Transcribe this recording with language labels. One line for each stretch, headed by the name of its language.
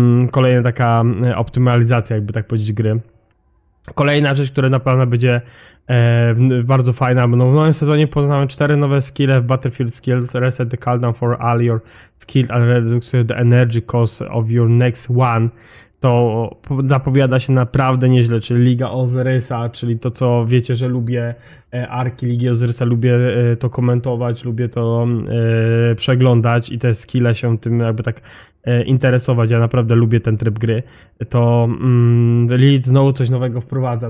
Polish: Kolejna taka optymalizacja, jakby tak powiedzieć, gry. Kolejna rzecz, która na pewno będzie bardzo fajna, bo w nowym sezonie poznamy 4 nowe skille w Battlefield Skills.
English: Reset the cooldown for all your skills and reduce the energy cost of your next one.
Polish: To zapowiada się naprawdę nieźle, czyli Liga Ozyrysa, czyli to, co wiecie, że lubię arki Ligi Ozyrysa, lubię to komentować, lubię to przeglądać i te skille się tym jakby tak interesować. Ja naprawdę lubię ten tryb gry. To Lilith znowu coś nowego wprowadza.